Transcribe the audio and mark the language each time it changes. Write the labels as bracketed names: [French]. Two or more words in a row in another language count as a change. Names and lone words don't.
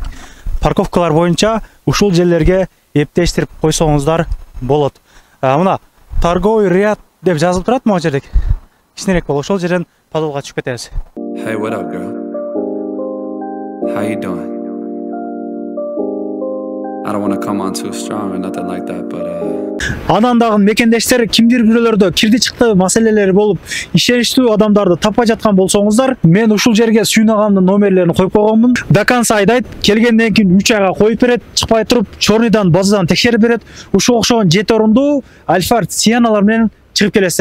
[Kyrgyz] Парковкалар боюнча ушул жерлерге эптештирип койсоңуздар болот. Мына [Russian] торговый ряд [Kyrgyz] деп жазылып турат могу жерде. Кичинерээк болот. Ошол жерден подвалга түшүп кетебиз. [English] Hey, what up, girl? How you doing? I don't want to come on too strong or nothing like that, but [Kyrgyz] Анан дагы мекендештер кимдир бирөөлөрдө кирди чыкты маселелери болуп, ишеничтүү адамдарды таппай жаткан болсоңуздар, мен ушул жерге сүйнагамдын номерлерин коюп койгонмун. [Russian] До конца [Kyrgyz] айдайт, келгенден кийин 3 айга коюп берет, чыкпай туруп, чорныйдан, базадан текшерип берет. Ушуга окшогон 7 орундуу Альфард Сианалар менен чыгып келесиздер.